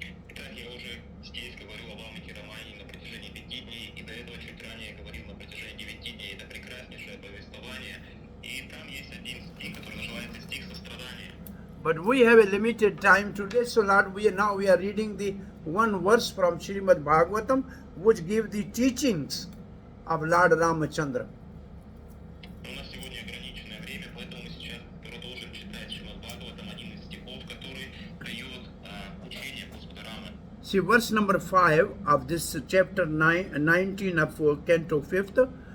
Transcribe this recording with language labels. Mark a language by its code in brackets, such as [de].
[ru] Итак, я уже здесь говорю о Валмике Рамайне на протяжении 5 дней, и до этого чуть ранее говорил на протяжении 9 дней. Это прекраснейшее повествование, и там есть один стих, который называется стих сострадания. [en] But we have a limited time today, so Lord, we are reading the one verse from Srimad Bhagavatam, which give the teachings of Lord Ramachandra. [ru] У нас сегодня ограниченное время, поэтому мы сейчас продолжим читать Шримад Бхагаватам, один из стихов, который дает учение Господа Рамы. [en] See, verse number 5 of this chapter 19 of Canto 5th.